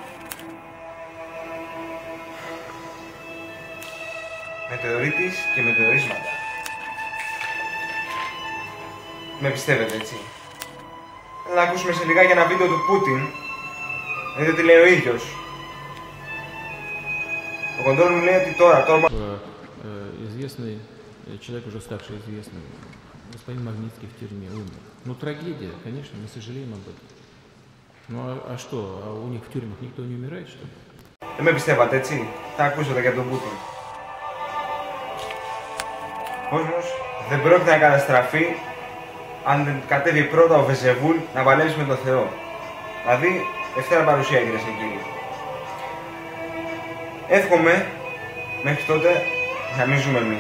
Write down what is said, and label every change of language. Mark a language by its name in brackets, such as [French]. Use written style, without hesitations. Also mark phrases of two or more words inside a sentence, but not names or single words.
[Greek] Μετεωρίτης και μετεωρίσματα. Με πιστεύετε, έτσι? Να ακούσουμε σε λιγάκι ένα βίντεο του Πούτιν. Δείτε τι λέει ο ίδιος. Ο Κοντρόλ μου λέει ότι τώρα... [Russian] Известный человек, уже ставший известным, господин Магнитский в тюрьме умер. Ну, трагедия, конечно, мы сожалеем об этом. Ну, а что, а у них в тюрьмах никто не умирает, что ли? [Greek] Δεν με πιστεύατε, έτσι? Θα ακούσατε για τον Πούτιν. Ο κόσμος δεν πρόκειται να καταστραφεί αν δεν κατέβει πρώτα ο Βεζεβούλ να παλέψει με τον Θεό. Δηλαδή, Δευτέρα παρουσία, κυρίες και κύριοι. Εύχομαι μέχρι τότε να μην ζούμε εμείς.